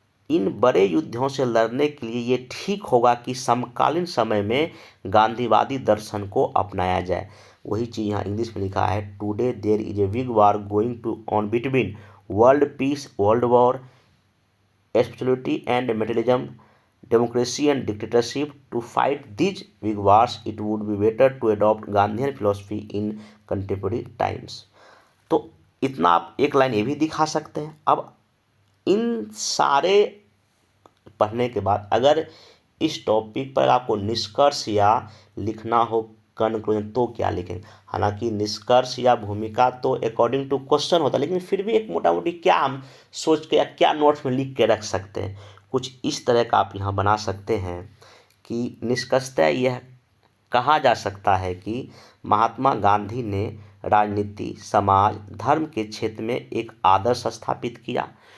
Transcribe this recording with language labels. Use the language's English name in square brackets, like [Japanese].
[Hindi] इन बड़े युद्धों से लड़ने के लिए ये ठीक होगा कि समकालीन समय में गांधीवादी दर्शन को अपनाया जाए। वही चीज़ यहाँ इंग्लिश में लिखा है, [English] Today there is a big war going to on between world peace, world war, spirituality and materialism, democracy and dictatorship. To fight these big wars, it would be better to adopt Gandhian philosophy in contemporary times. [Hindi] तो इतना आप एक line ये भी दिखा सकते हैं। अब इन सारे पढ़ने के बाद अगर इस टॉपिक पर आपको निष्कर्ष या लिखना हो कंक्लूजन तो क्या लिखेंगे। हालांकि निष्कर्ष या भूमिका तो [English] according to question [Hindi] होता है, लेकिन फिर भी एक मोटा मोटी क्या हम सोच के या क्या नोट्स में लिख के रख सकते हैं, कुछ इस तरह का आप यहाँ बना सकते हैं कि निष्कर्षतः यह कहा जा सकता है कि महात्मा गांधी ने राजनीति, समाज, धर्म के क्षेत्र में एक आदर्श स्थापित किया।